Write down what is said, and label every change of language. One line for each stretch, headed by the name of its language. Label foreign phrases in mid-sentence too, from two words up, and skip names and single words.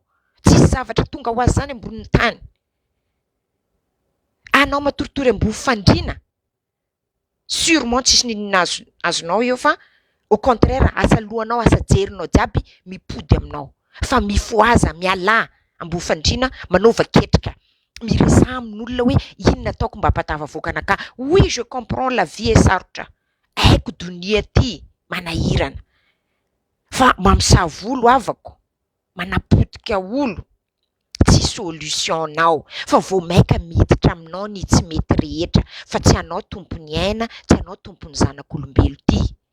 Malagasy: Tsisy zavatra tonga ho azy zany ambonin'ny tany. Anao matoritory ambony fandriana. Sûrement tsisy ninona azonao eo fa
French: au contraire
Malagasy: asa lohanao, asa jerinao jiaby mipody aminao. Fa mifoaza, miala ambony fandriana, manova ketrika. Miresaha amin'olona hoe inona ataoko mba hampatavavoaka anaka.
French: Oui, je comprends, la vie est sarotra.
Malagasy: Haiko donia ty manahirana. Fa mamosavy avako, manapotika olo, tsy solution-nao. Fa vao maika miditra aminao ny tsy mety rehetra. Fa tsy anao tompony aina, tsy anao tompony zanak'olombelo ty.